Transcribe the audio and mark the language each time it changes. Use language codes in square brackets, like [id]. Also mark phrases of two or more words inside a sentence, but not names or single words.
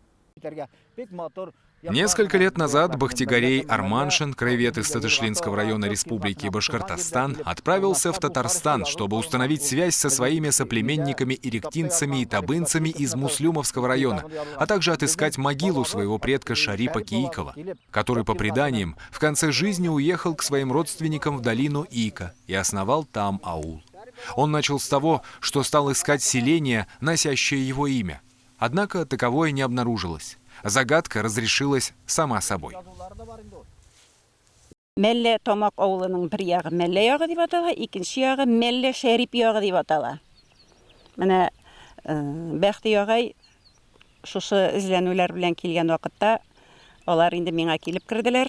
[ru] Несколько лет назад Бахтигарей Арманшин, краевед из Татышлинского района Республики Башкортостан, отправился в Татарстан, чтобы установить связь со своими соплеменниками-иректинцами и табынцами из Муслюмовского района, а также отыскать могилу своего предка Шарипа Киикова, который, по преданиям, в конце жизни уехал к своим родственникам в долину Ика и основал там аул. Он начал с того, что стал искать селение, носящее его имя. Однако таковое не обнаружилось. Загадка разрешилась сама собой. [tt] Мелле Тамак авылының бер ягы Мелле ягы дип атала, икенче ягы Мелле Шәрип ягы дип атала. Менә Бәхти ягай шушы эзләнүләр белән килгән вакытта алар инде миңа килеп керделәр.